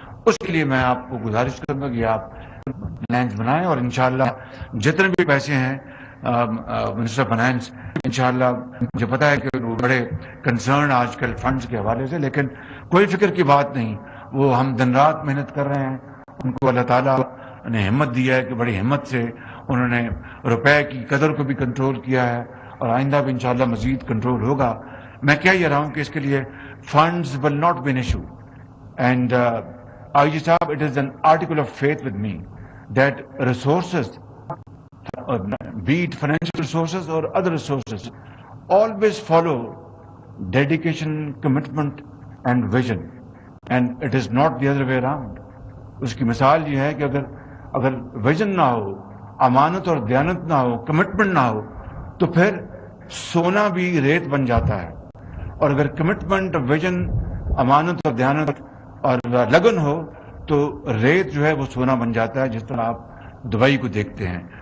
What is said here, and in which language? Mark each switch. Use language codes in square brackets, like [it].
[ur] اس کے لیے میں آپ کو گزارش کروں گا کہ آپ پلانز بنائیں, اور انشاءاللہ جتنے بھی پیسے ہیں منسٹر فائنانس, انشاءاللہ مجھے پتا ہے کہ وہ بڑے کنسرن آج کل فنڈز کے حوالے سے, لیکن کوئی فکر کی بات نہیں. وہ ہم دن رات محنت کر رہے ہیں, ان کو اللہ تعالیٰ نے ہمت دیا ہے کہ بڑی ہمت سے انہوں نے روپے کی قدر کو بھی کنٹرول کیا ہے, اور آئندہ بھی انشاءاللہ مزید کنٹرول ہوگا. میں کہہ یہ رہا ہوں کہ اس کے لیے [en] Funds will not be an issue. And IG صاحب, it is an article of faith with me that resources, be it financial resources or other resources, always follow dedication, commitment and vision, and it is not the other way around. [ur] اس کی مثال یہ ہے کہ اگر vision نہ ہو, امانت اور دیانت نہ ہو, کمٹمنٹ نہ ہو, تو پھر سونا بھی ریت بن جاتا ہے. اور اگر کمٹمنٹ, ویژن, امانت اور دیانت اور لگن ہو تو ریت جو ہے وہ سونا بن جاتا ہے, جس طرح آپ دبئی کو دیکھتے ہیں.